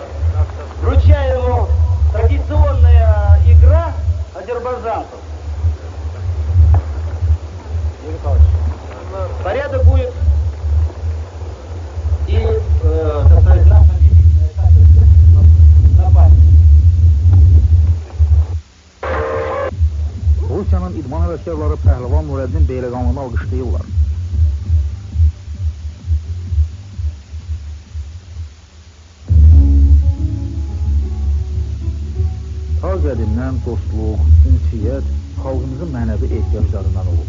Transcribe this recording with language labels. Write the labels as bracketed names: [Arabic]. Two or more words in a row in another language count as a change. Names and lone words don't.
[Russian] Вручаю ему традиционная игра азербайджанцев. Порядок будет и, так сказать, наша личная качество на память. [Azerbaijani] Rusiyanın idman həvəskarları pəhləvan Nurəddin Beyləqanlını alqışlayırlar. Ta qədimdən dostluq, ünsiyyət xalqımızın mənəvi ehtiyaclarından olub.